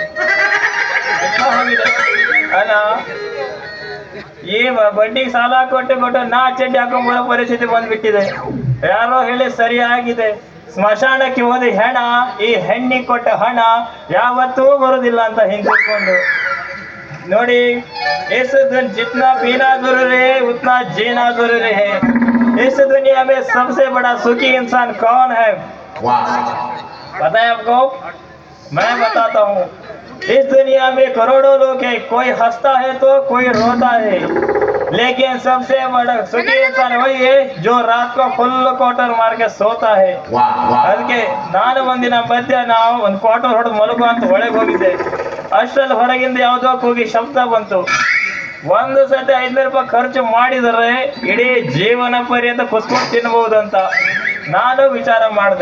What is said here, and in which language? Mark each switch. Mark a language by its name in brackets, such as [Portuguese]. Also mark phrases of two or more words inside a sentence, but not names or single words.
[Kannada] ಅಲ್ಲ ಬಡ್ಡಿಗೆ ಸಾಲ ಕೊಟ್ಟು ನಾ ಚಡ್ಡಿ ಹಾಕೊಂಡ್ಬರೋ ಪರಿಸ್ಥಿತಿ ಬಂದ್ಬಿಟ್ಟಿದೆ. ಯಾರೋ ಹೇಳಿ ಸರಿಯಾಗಿದೆ, ಸ್ಮಶಾನಕ್ಕೆ ಹೋದ ಹೆಣ ಈ ಹೆಣ್ಣಿಗೆ ಕೊಟ್ಟ ಹಣ ಯಾವತ್ತೂ ಬರುದಿಲ್ಲ ಅಂತ ಹಿಂದಿಟ್ಕೊಂಡು ನೋಡಿ. [Hindi] इस जितना पीना जरूरी है उतना जीना जरूरी है. इस दुनिया में सबसे बड़ा सुखी इंसान कौन है पता है आपको? मैं बताता हूँ. इस दुनिया में करोड़ों लोग हैं, कोई हंसता है तो कोई रोता है, लेकिन सबसे बड़ा सुखी इंसान वही है जो रात को [English] full quarter [Hindi] मार के सोता है. [Kannada] ಅದಕ್ಕೆ ನಾನು ಒಂದಿನ ಮಧ್ಯಾಹ್ನ ಒಂದು ಕ್ವಾರ್ಟರ್ ಹೊಡೆದು ಮಲಗು ಅಂತ ಒಳಗೆ ಹೋಗಿದ್ದೆ. ಅಷ್ಟರಲ್ಲಿ ಹೊರಗಿಂದ ಯಾವುದೋ ಕೂಗಿ ಶಬ್ದ ಬಂತು. ಒಂದು ಸತಿ 500 ರೂಪಾಯಿ ಖರ್ಚು ಮಾಡಿದರೆ ಇಡೀ ಜೀವನ ಪರ್ಯಂತ ಕುಸ್ಕೊಂಡು ತಿನ್ಬಹುದು ಅಂತ ನಾನು ವಿಚಾರ ಮಾಡಿದೆ.